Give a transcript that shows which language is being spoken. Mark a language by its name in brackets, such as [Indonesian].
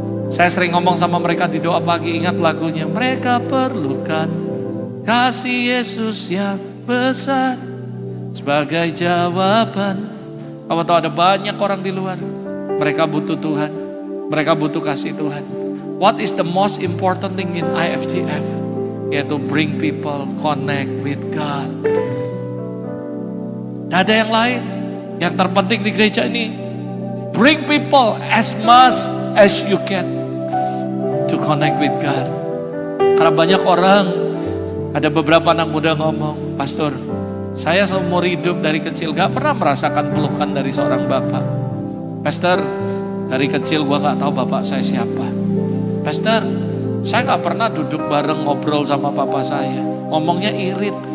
[Indonesian] Saya sering ngomong sama mereka di doa pagi, ingat lagunya. Mereka perlukan kasih Yesus yang besar sebagai jawaban. Kamu tahu ada banyak orang di luar. Mereka butuh Tuhan. Mereka butuh kasih Tuhan. [English] What is the most important thing in IFGF? Yaitu bring people connect with God. [Indonesian] Tidak ada yang lain. Yang terpenting di gereja ini, [English] bring people as much as you can to connect with God. [Indonesian] Karena banyak orang, ada beberapa anak muda ngomong, "Pastor, saya seumur hidup dari kecil gak pernah merasakan pelukan dari seorang bapak. Pastor, dari kecil gua gak tahu bapak saya siapa. Pastor, saya gak pernah duduk bareng ngobrol sama papa saya. Ngomongnya irit.